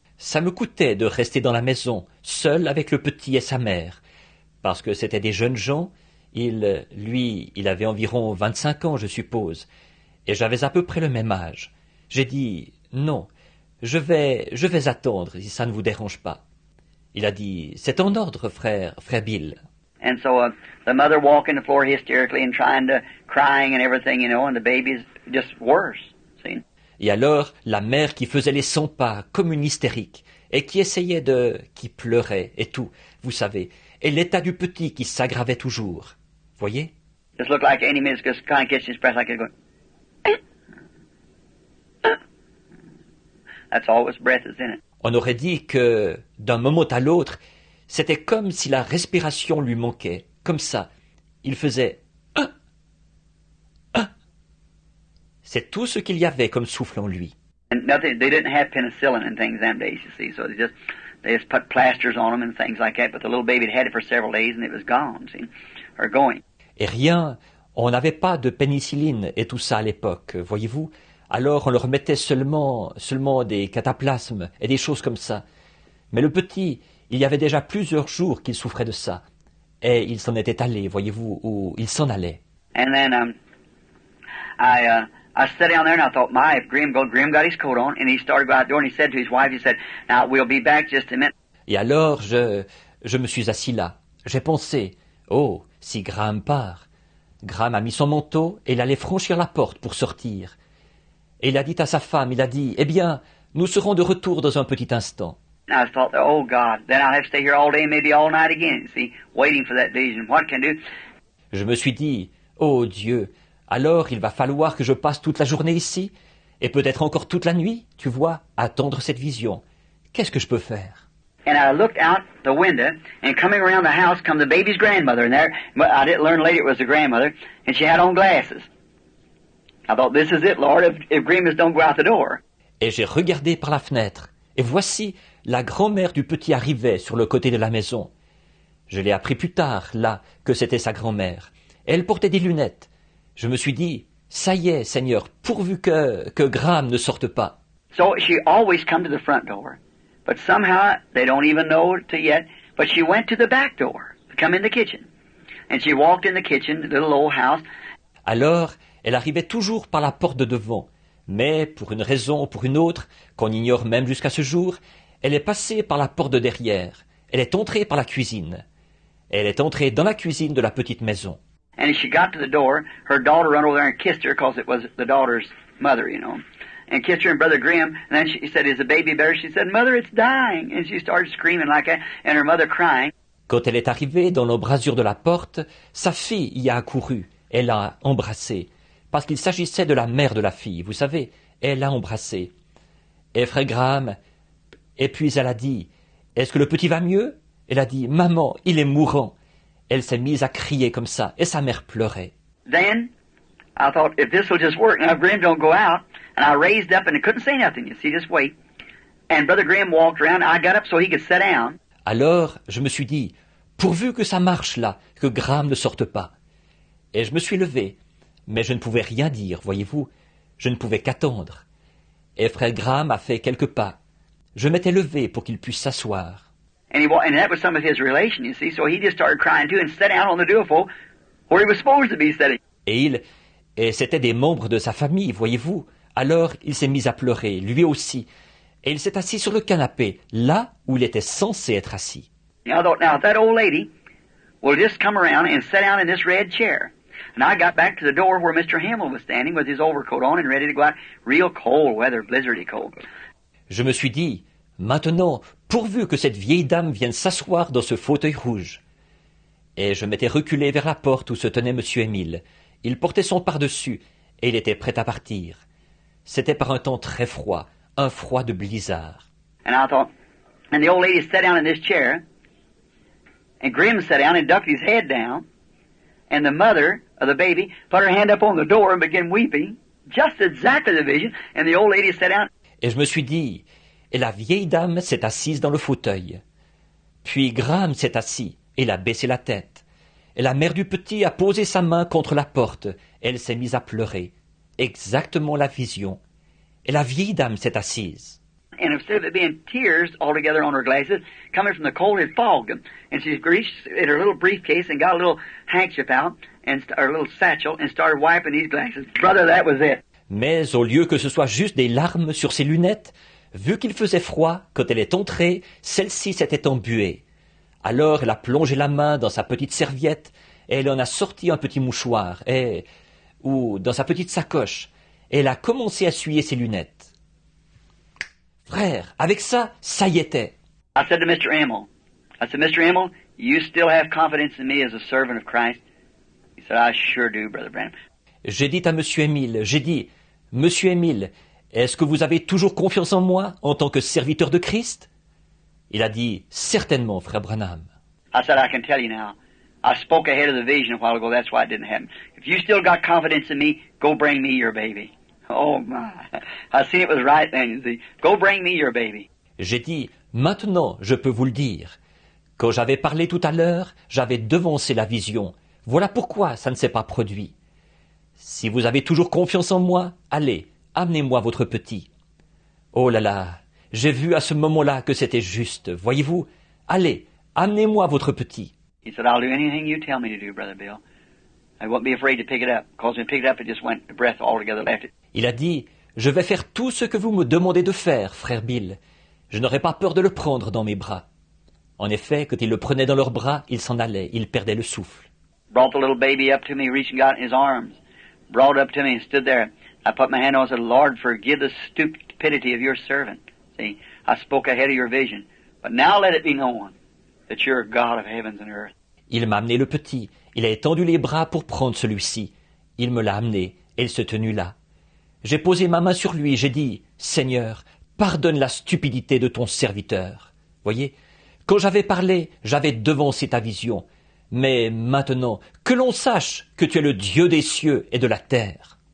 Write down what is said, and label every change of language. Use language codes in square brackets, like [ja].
[fr] Ça me coûtait de rester dans la maison, seul avec le petit et sa mère, parce que c'était des jeunes gens. Il avait environ 25 ans, je suppose, et j'avais à peu près le même âge. J'ai dit, non, je vais attendre, si ça ne vous dérange pas. Il a dit, c'est en ordre, frère Bill. [en] And so the mother walking the floor hysterically and crying and everything, you know, and the baby's just worse, see? [fr] Et alors, la mère qui faisait les 100 pas comme une hystérique, et qui pleurait et tout, vous savez, et l'état du petit qui s'aggravait toujours. Voyez? [en] Just looked like any minute just kind of catch his breath like it's going. That's all his breath is in it. [fr] On aurait dit que, d'un moment à l'autre, c'était comme si la respiration lui manquait, comme ça. Il faisait un. C'est tout ce qu'il y avait comme souffle en lui. [en] And nothing, they didn't have penicillin and things them days, you see, so they just put plasters on them and things like that, but the little baby had had it for several days and it was gone, see, or going. [fr] Et rien, on n'avait pas de pénicilline et tout ça à l'époque, voyez-vous. Alors on leur mettait seulement des cataplasmes et des choses comme ça. Mais le petit, il y avait déjà plusieurs jours qu'il souffrait de ça. Et il s'en était allé, voyez-vous, ou il s'en allait. [en] And then I sat down there and I thought, my, if Grim got his coat on, and he started to go out the door and he said to his wife, he said, now we'll be back just a minute. [fr] Et alors je me suis assis là. J'ai pensé, oh, si Graham part. Graham a mis son manteau et il allait franchir la porte pour sortir. Et il a dit à sa femme, il a dit, eh bien, nous serons de retour dans un petit instant. [en] And I thought, oh God, then I'll have to stay here all day, maybe all night again, see, waiting for that vision. What can I do? [fr] Je me suis dit, oh Dieu, alors il va falloir que je passe toute la journée ici, et peut-être encore toute la nuit, tu vois, à attendre cette vision. Qu'est-ce que je peux faire? [en] And I looked out the window, and coming around the house come the baby's grandmother, and there, I didn't learn later it was the grandmother, and she had on glasses. I thought, this is it, Lord, if Grimus don't go out the door. [fr] Et j'ai regardé par la fenêtre, et voici, la grand-mère du petit arrivait sur le côté de la maison. Je l'ai appris plus tard, là, que c'était sa grand-mère. Elle portait des lunettes. Je me suis dit, ça y est, Seigneur, pourvu que Graham ne sorte pas. [en] So she always come to the front door. But somehow, they don't even know it yet, but she went to the back door to come in the kitchen. And she walked in the kitchen, the little old house. [fr] Alors, elle arrivait toujours par la porte de devant. Mais, pour une raison ou pour une autre, qu'on ignore même jusqu'à ce jour, elle est passée par la porte de derrière. Elle est entrée par la cuisine. Elle est entrée dans la cuisine de la petite maison. [en] And as she got to the door, her daughter ran over there and kissed her because it was the daughter's mother, you know. And kissed her and Brother Grimm. And then she said, is the baby better? She said, Mother, it's dying. And she started screaming like that. And her mother crying. [fr] Quand elle est arrivée dans l'embrasure de la porte, sa fille y a accouru. Elle l'a embrassée. Parce qu'il s'agissait de la mère de la fille, vous savez. Elle l'a embrassée. Et Frère Graham... Et puis elle a dit, est-ce que le petit va mieux? Elle a dit, maman, il est mourant. Elle s'est mise à crier comme ça, et sa mère pleurait. [en] Then, I thought, if this will just work, now if Grimm don't go out, and I raised up and I couldn't say nothing, you see, just wait. And Brother Grimm walked around, I got up so he could sit down. [fr] Alors, je me suis dit, pourvu que ça marche là, que Graham ne sorte pas. Et je me suis levé, mais je ne pouvais rien dire, voyez-vous, je ne pouvais qu'attendre. Et Frère Graham a fait quelques pas. Je m'étais levé pour qu'il puisse s'asseoir. [en] And that was some of his relation, you see, so he just started crying too and sat down on the duophone where he was supposed to be sitting. [fr] Et c'était des membres de sa famille, voyez-vous. Alors il s'est mis à pleurer, lui aussi. Et il s'est assis sur le canapé, là où il était censé être assis. [en] And I thought, now, if that old lady will just come around and sit down in this red chair. And I got back to the door where Mr. Hamill was standing with his overcoat on and ready to go out. Real cold weather, blizzardy cold. [fr] Je me suis dit, maintenant, pourvu que cette vieille dame vienne s'asseoir dans ce fauteuil rouge. Et je m'étais reculé vers la porte où se tenait M. Émile. Il portait son pardessus, et il était prêt à partir. C'était par un temps très froid, un froid de blizzard. [en] And I thought, and the old lady sat down in this chair, and Grimm sat down and ducked his head down, and the mother of the baby put her hand up on the door and began weeping, just exactly the vision, and the old lady sat down. [fr] Et je me suis dit, et la vieille dame s'est assise dans le fauteuil. Puis Graham s'est assis, et il a baissé la tête. Et la mère du petit a posé sa main contre la porte, et elle s'est mise à pleurer. Exactement la vision. Et la vieille dame s'est assise. [en] And instead of it being tears altogether on her glasses, coming from the cold, it fogged them. And she reached in her little briefcase and got a little handkerchief out, and or a little satchel, and started wiping these glasses. Brother, that was it. [fr] Mais au lieu que ce soit juste des larmes sur ses lunettes, vu qu'il faisait froid, quand elle est entrée, celle-ci s'était embuée. Alors elle a plongé la main dans sa petite serviette, et elle en a sorti un petit mouchoir, ou dans sa petite sacoche, et elle a commencé à essuyer ses lunettes. Frère, avec ça, ça y était. [en] I said to Mr. Emil, Mr. Emil, you still have confidence in me as a servant of Christ? He said, I sure do, Brother Branham. [fr] J'ai dit à Monsieur Émile, Monsieur Émile, Est-ce que vous avez toujours confiance en moi en tant que serviteur de Christ? Il a dit, certainement, frère Branham. [en] I said, I can tell you now. I spoke ahead of the vision a while ago. That's why it didn't happen. If you still got confidence in me, go bring me your baby. Oh my. I seen it was right then, you see. Go bring me your baby. [fr] J'ai dit, maintenant, je peux vous le dire. Quand j'avais parlé tout à l'heure, j'avais devancé la vision. Voilà pourquoi ça ne s'est pas produit. Si vous avez toujours confiance en moi, allez, amenez-moi votre petit. Oh là là, j'ai vu à ce moment-là que c'était juste. Voyez-vous, allez, amenez-moi votre petit. [en] He said, I'll do anything you tell me to do, Brother Bill. I won't be afraid to pick it up. Because when I picked it up, it just went, the breath altogether left it. [fr] Il a dit, je vais faire tout ce que vous me demandez de faire, frère Bill. Je n'aurai pas peur de le prendre dans mes bras. En effet, quand il le prenait dans leurs bras, il s'en allait, il perdait le souffle. [en] Brought the little baby up to me, reached and got it in his arms. Brought it up to me and stood there. I put my hand on it and said, Lord, forgive the stupidity of your servant. See, I spoke ahead of your vision. But now let it be known that you're a God of heavens and earth. [fr] Il m'a amené le petit. Il a étendu les bras pour prendre celui-ci. Il me l'a amené, et il se tenut là. J'ai posé ma main sur lui, j'ai dit, Seigneur, pardonne la stupidité de ton serviteur. Voyez, quand j'avais parlé, j'avais devancé ta vision. Mais maintenant, que l'on sache que tu es le Dieu des cieux et de la terre.